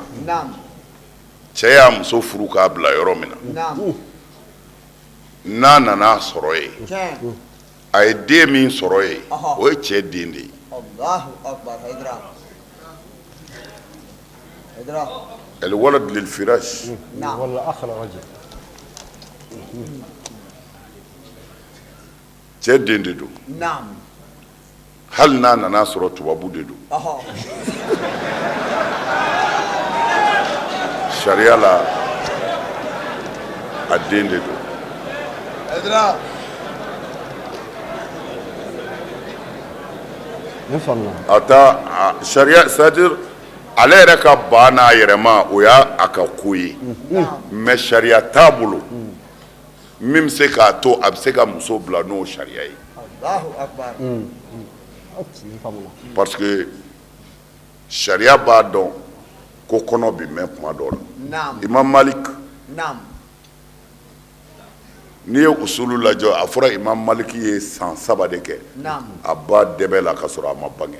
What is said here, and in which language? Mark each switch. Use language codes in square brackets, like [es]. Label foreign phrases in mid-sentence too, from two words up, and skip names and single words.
[bm] naam cɛ y'a muso furu k'a bila yɔrɔ min na naam n'a nana sɔrɔ yen tiɲɛ a ye den min sɔrɔ yen Ɔhɔ. o ye cɛ den de ye [ar] الله أكبر Hayidara Hayidara الولد للفراش [bm] naam [ar] ولا أخ الرجل [bm] cɛ den de don naam hali n'a nana sɔrɔ tubabu de don ɔhɔ sariya la a den de don Hayidara [ar] نفهمنا [bm] a ta sariya c'est-à-dire ale yɛrɛ ka ba n'a yɛrɛma o y'a a ka ko ye mais sariya t'a bolo min bɛ se k'a to a bɛ se ka muso bila n'o sariya ye [ar] الله أكبر نفهمنا [fr] parce que [bm] sariya b'a dɔn ko kɔnɔ bɛ mɛn kuma dɔw la naam Imam Malik naam n'i ye usulu lajɛ a fɔra Imam Malik ye san 7 de kɛ naam a ba dɛbɛ la ka sɔrɔ a ma bange